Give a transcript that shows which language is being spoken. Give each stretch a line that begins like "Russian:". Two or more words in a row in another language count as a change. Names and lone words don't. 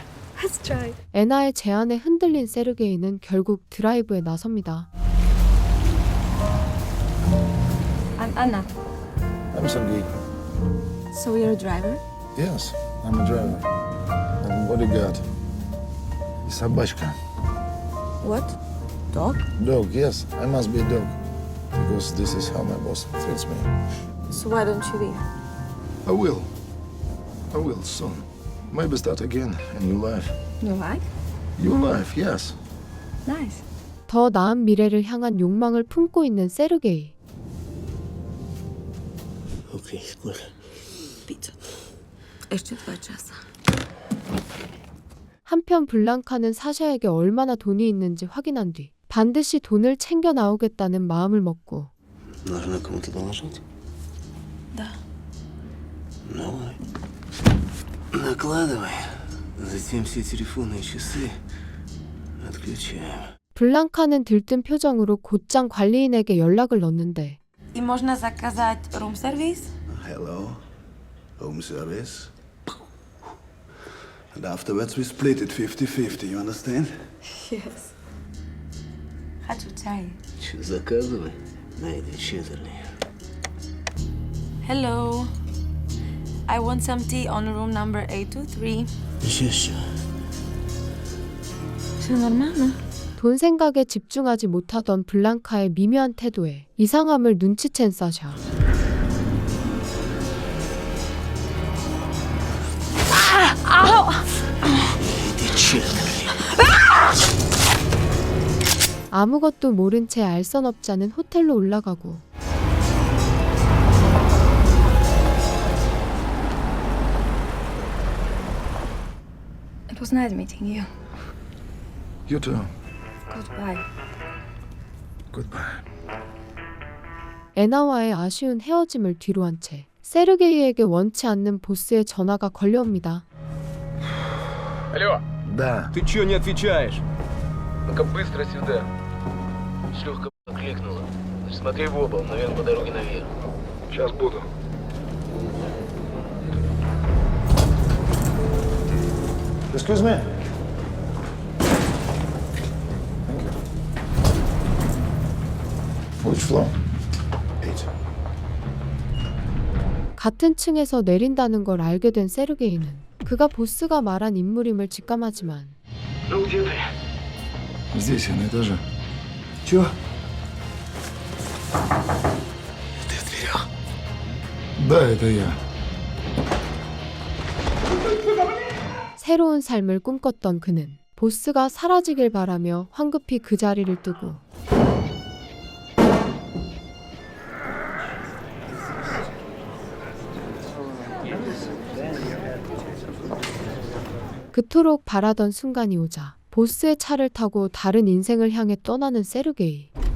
English: Let's try.
Korean: 애나의 제안에 흔들린 세르게이는 결국 드라이브에 나섭니다.
English: I'm Anna. I'm Sergey. So you're a driver? Yes, I'm a driver. I'm bodyguard.
Russian: И собачка.
English: What? Dog? Dog, yes, I must be a dog. Because this is how my boss treats me. So why don't you leave? I will. I will soon. Maybe start again a new life. New life? New life, yes. Nice.
Korean: 더 나은 미래를 향한 욕망을 품고 있는 세르게이.
Russian: Okay, сколько? Pizza. Еще 2 часа.
Korean: 한편 블랑카는 사샤에게 얼마나 돈이 있는지 확인한 뒤 반드시 돈을 챙겨 나오겠다는 마음을 먹고
Russian: Нужно кому-то доложить? Да. Давай. Накладывай. Затем все телефоны и часы отключаем.
Korean: 블랑카는 들뜬 표정으로 곧장 관리인에게 연락을 넣는데
Russian: И можно заказать
English: room service? Hello, home service. And afterwards we split it 50-50, you understand? Yes.
Russian: хочу чай. Че, заказывай на этой четверни.
English: Hello. I want some tea on room number 823.
Russian: Сейчас. Все нормально?
Korean: 돈 생각에 집중하지 못하던 블랑카의 미묘한 태도에 이상함을 눈치챈 사샤. 아무것도 모른 채 알선 없지 않은 호텔로 올라가고
English: It was nice meeting you. You too. Goodbye. Goodbye.
Korean: 애나와의 아쉬운 헤어짐을 뒤로한 채 세르게이에게 원치 않는 보스의 전화가 걸려옵니다.
Russian: Алло. Да. Ты чё не отвечаешь? Ну-ка быстро сюда. Шлюхка кликнула. Смотри в оба, наверное, по дороге наверх. Сейчас буду.
English: Excuse me. Thank you. Which floor? 8.
Korean: 같은 층에서 내린다는 걸 알게 된 세르게이는 그가 보스가 말한 인물임을 직감하지만
Russian: Ну где ты? Здесь, на этаже. Чё? Ты в дверях. Да, это я.
Korean: 새로운 삶을 꿈꿨던 그는 보스가 사라지길 바라며 황급히 그 자리를 뜨고 그토록 바라던 순간이 오자 보스의 차를 타고 다른 인생을 향해 떠나는 세르게이.